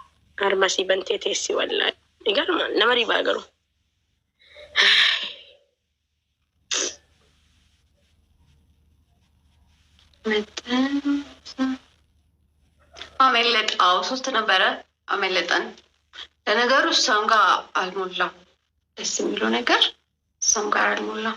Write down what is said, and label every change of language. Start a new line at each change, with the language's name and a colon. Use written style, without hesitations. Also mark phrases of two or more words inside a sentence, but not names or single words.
Oromo: Armasi bantee teessi wallaahi. Egaa nama ribaa garuu.
Amharic: አመለጣው ሶስት ነበረ አመለጠን። ለነገሩ እሷም ጋር አልሞላም። ደስ የሚለው ነገር እሷም ጋር አልሞላም።